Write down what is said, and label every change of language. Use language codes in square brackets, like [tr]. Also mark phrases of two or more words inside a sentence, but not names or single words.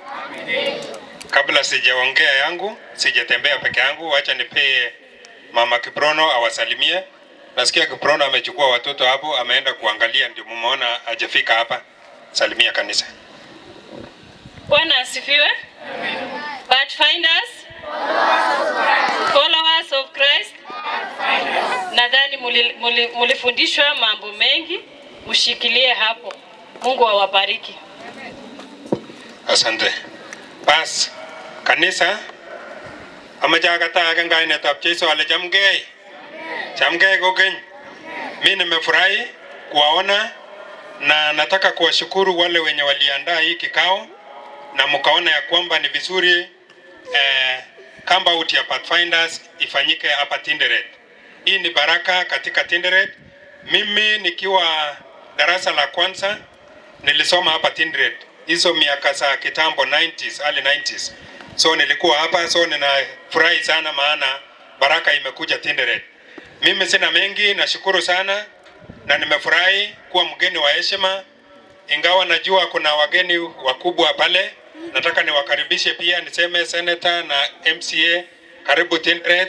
[sw] Kabla sijaongea yangu, sijatembea peke yangu, wacha nipee Mama Kiprono awasalimie. Nasikia Kiprono amechukua watoto hapo, ameenda kuangalia, ndio mumeona hajafika hapa. Salimia kanisa. Bwana asifiwe. Pathfinders, [en] followers of Christ. [sw] Nadhani mulifundishwa mambo mengi, mshikilie hapo. Mungu awabariki. [kln] Asante. Bas, kanisa amejagata agenga ine tapcheso ale jamgei. Jamgei gogen. [sw] Mimi nimefurahi kuwaona na nataka kuwashukuru wale wenye waliandaa hii kikao na mkaona ya kwamba ni vizuri [en] camp out [sw] ya Pathfinders ifanyike hapa Tinderet. Hii ni baraka katika Tinderet. Mimi nikiwa darasa la kwanza nilisoma hapa Tinderet. Hizo miaka za kitambo 90s, [en] early 90s. [sw] So nilikuwa hapa, so ninafurahi sana maana baraka imekuja Tinderet. Mimi sina mengi, nashukuru sana na nimefurahi kuwa mgeni wa heshima. Ingawa najua kuna wageni wakubwa pale, nataka niwakaribishe pia, niseme senator na MCA karibu Tinderet.